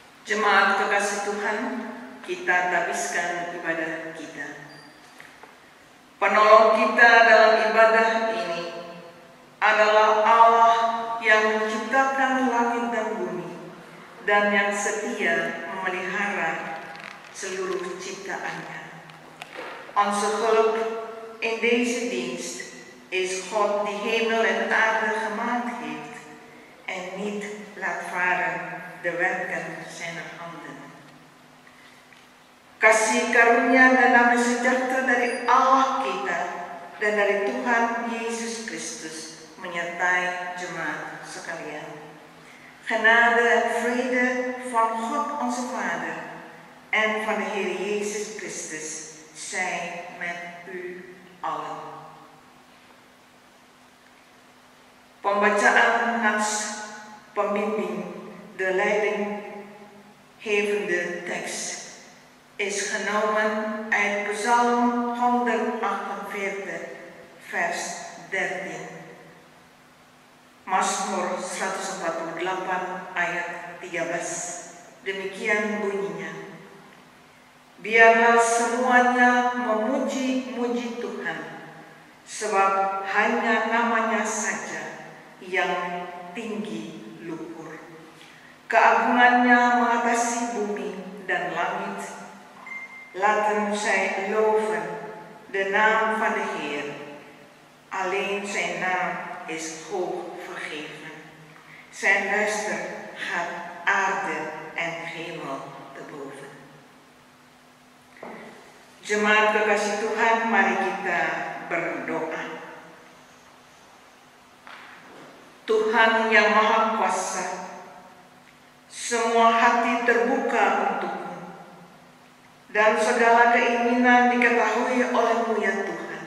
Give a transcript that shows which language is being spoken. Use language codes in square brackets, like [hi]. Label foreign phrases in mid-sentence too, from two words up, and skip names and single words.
[id] Jemaat kekasih Tuhan, kita habiskan ibadah kita. Penolong kita dalam ibadah ini adalah Allah yang menciptakan langit dan bumi dan yang setia memelihara seluruh ciptaannya. [nl] Onze hulp in deze dienst is God die hemel en aarde gemaakt heeft en niet laat varen de werken zijner handen. [id] Kasih karunia dan damai sejahtera dari Allah kita dan dari Tuhan Yesus Kristus menyertai jemaat sekalian. [nl] Genade en vrede van God onze Vader en van de Heer Jezus Christus zij met u allen. [id] Pembacaan nats pembimbing [nl] de leidinggevende tekst is genomen uit Psalm 148 vers 13. [id] Mazmur 148 ayat 13. Demikian bunyinya. Biarlah semuanya memuji-muji Tuhan, sebab hanya namanya saja yang tinggi luhur. Keagungannya mengatasi bumi dan langit. [nl] Laten zij loven de naam van de Heer. Alleen zijn naam is hoog vergeven. Zijn luister gaat aarde en hemel te boven. [id] Jemaat kekasih Tuhan, mari kita berdoa. Tuhan yang Maha Kuasa, semua hati terbuka untukmu, dan segala keinginan diketahui oleh-Mu ya Tuhan.